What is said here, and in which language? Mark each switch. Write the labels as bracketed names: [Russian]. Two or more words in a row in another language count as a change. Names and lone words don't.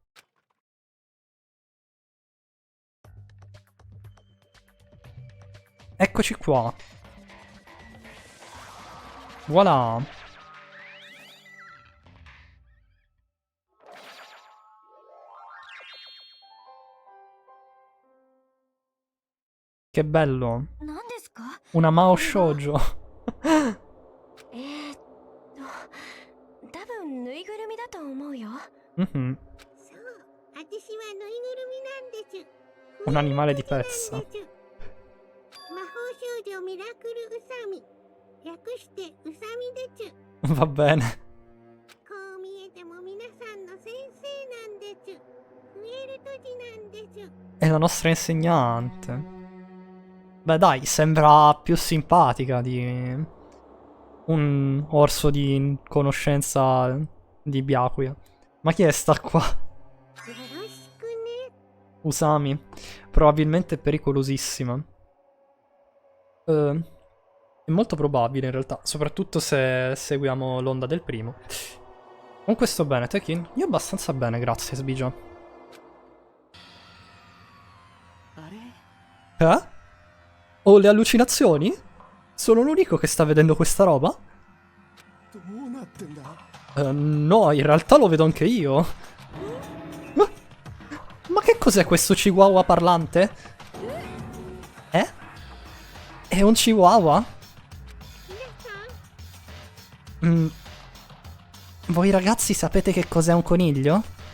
[Italian] Eccoci qua. Voilà. Che bello. [Japanese] 何ですか [Italian] Una [Japanese] 魔法少女. 多分ぬいぐるみだと思うよ Mhm. そう私はぬいぐるみなんです [Italian] Un animale di pezza. [Japanese] 魔法少女ミラクルウサミ略してウサミです [Italian] Va bene. [Japanese] こう見えても皆さんの先生なんですフエルトジなんです [Italian] È la nostra insegnante. Beh dai, sembra più simpatica di un orso di conoscenza di Byakuya. Ma chi è sta qua? [Japanese] よろしくね [Italian] Usami. Probabilmente pericolosissima. È molto probabile in realtà, soprattutto se seguiamo l'onda del primo. Comunque sto bene, Tekin? Io abbastanza bene, grazie Sbigia. [Japanese] あれ？ [Italian] Eh? Ho le allucinazioni? Sono l'unico che sta vedendo questa roba? [Japanese] どうなってんだ？ [Italian] No, in realtà lo vedo anche io. Ma che cos'è questo chihuahua parlante? Eh? È un chihuahua? Voi ragazzi sapete che cos'è un coniglio?